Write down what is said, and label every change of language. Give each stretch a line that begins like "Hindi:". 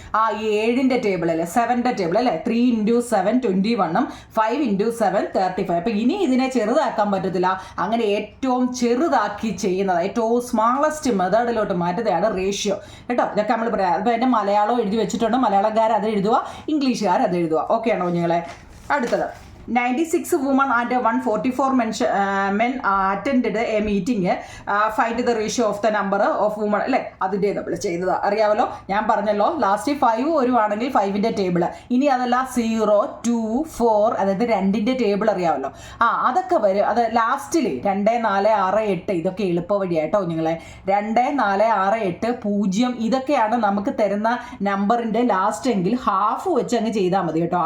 Malayalam: ആ 7ൻ്റെ ടേബിൾ അല്ലേ, 7ൻ്റെ ടേബിൾ അല്ലേ. 3 × 7 21ഉം 5 × 7 35. അപ്പോൾ ഇനി ഇതിനെ ചെറുതാക്കാൻ പറ്റത്തില്ല. അങ്ങനെ ഏറ്റവും ചെറുതാക്കി ചെയ്യുന്നത് ഏറ്റവും സ്മാളസ്റ്റ് മെത്തേഡിലോട്ട് മാറ്റുന്നതാണ് റേഷ്യോ കേട്ടോ. ഇതൊക്കെ നമ്മൾ പറയാം. അപ്പോൾ എൻ്റെ മലയാളം എഴുതി വെച്ചിട്ടുണ്ട്. മലയാളക്കാർ അത് എഴുതുക, ഇംഗ്ലീഷുകാർ അത് എഴുതുക. ഓക്കെ ആണോ കുഞ്ഞുങ്ങളെ? അടുത്തത്
English: 96 women and 144 men attended a meeting. Find the ratio of the number of women
Malayalam: അല്ലേ. അതിൻ്റെ നമ്മൾ ചെയ്തത് അറിയാമല്ലോ. ഞാൻ പറഞ്ഞല്ലോ ലാസ്റ്റ് 5 വരുവാണെങ്കിൽ 5ൻ്റെ ടേബിൾ. ഇനി അതല്ല 0 2 4 അതായത് 2ൻ്റെ ടേബിൾ അറിയാമല്ലോ. അതൊക്കെ വരും. അത് ലാസ്റ്റിൽ 2 4 6 8 ഇതൊക്കെ എളുപ്പ വഴിയായിട്ടോ കുഞ്ഞുങ്ങളെ. 2 4 6 8 0 ഇതൊക്കെയാണ് നമുക്ക് തരുന്ന നമ്പറിൻ്റെ ലാസ്റ്റ് എങ്കിൽ ഹാഫ് വെച്ച് അങ്ങ് ചെയ്താൽ മതി കേട്ടോ.